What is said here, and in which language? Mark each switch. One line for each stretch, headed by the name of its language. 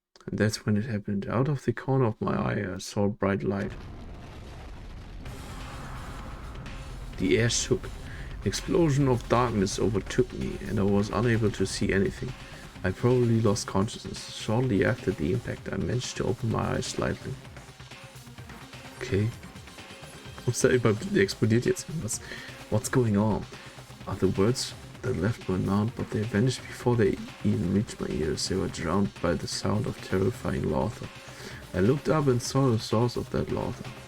English: And that's when it happened. Out of the corner of my eye, I saw a bright light. The air shook. An explosion of darkness overtook me, and I was unable to see anything. I probably lost consciousness. Shortly after the impact, I managed to open my eyes slightly. Okay.
German: Ups, da explodiert jetzt irgendwas.
English: What's going on? Are the words that left my mouth, but they vanished before they even reached my ears. They were drowned by the sound of terrifying laughter. I looked up and saw the source of that laughter.